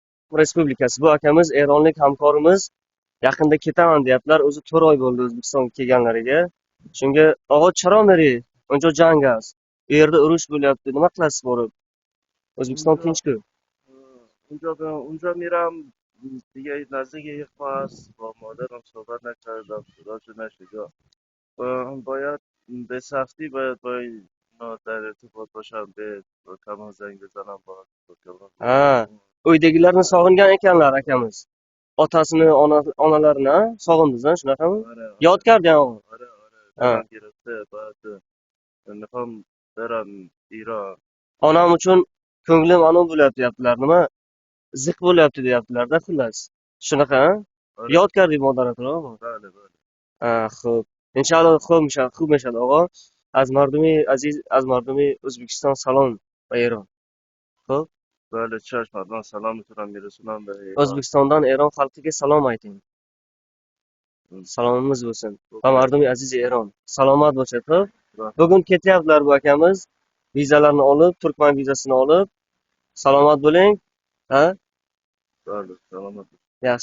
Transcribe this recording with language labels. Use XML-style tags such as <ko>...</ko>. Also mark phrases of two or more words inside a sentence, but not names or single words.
<uz>Respublikasi. Bu akamiz eronlik hamkorimiz yaqinda ketaman deyaptilar. O'zi 4 oy bo'ldi O'zbekistonga kelganlariga. Shunga og'a</uz> <fa>چرا میری، اونجا جنگه.</fa> <uz>Bu yerda urush bo'lyapti. Nima qilasiz borib? O'zbekiston</uz> <fa>اونجا</fa> <uz>tinch-ku.</uz> <fa>اونجا میرم دیگه نزدیک یک ماه است با مادرم صحبت نکردم راجع نشد باید به سختی باید اینا در ارتباط باشم به کمان زنگ بزنم با کمان</fa> <uz>Ha,</uz> <fa>بگم</fa> <uz>uydagilarni sog'ingan ekanlar akamiz. Otasini, onalarini ha? Sog'indingiz, shunaqami?</uz> <fa>آره آره</fa> <uz>Yodgor degan.</uz> <fa>آره آره</fa> <uz>Ha.</uz> <fa>دلم گرفته باید میخوام برم ایران</fa> <uz>Onam uchun ko'nglim anav bo'lyapti deyaptilar. Nima? Ziq bo'lyapti deyaptilar-da xullas. Shunaqa, ha?</uz> <fa>آره</fa> <uz>Yodgor deb moderatormi?</uz> <fa>بله بله خب انشالله خوب میشد آقا. از مردم عزیز، از مردم ازبکستان سلام و ایران. خب بله چشم حتما سلام میتونم میرسونم به ایران</fa> <uz>O'zbekistondan Eron xalqiga salom ayting. Salomimiz bo'lsin. Va</uz> <fa>اوکی مردم عزیز</fa> <uz>Eron, salomat bo'lsin. Xo'p.</uz> <fa>بله</fa> <uz>Bugun ketyaptilar bu akamiz. Vizalarni olib, Turkman vizasini olib, salomat bo'ling. Ha?</uz> <fa>بله سلامت</fa> <uz>Yaxshi.</uz>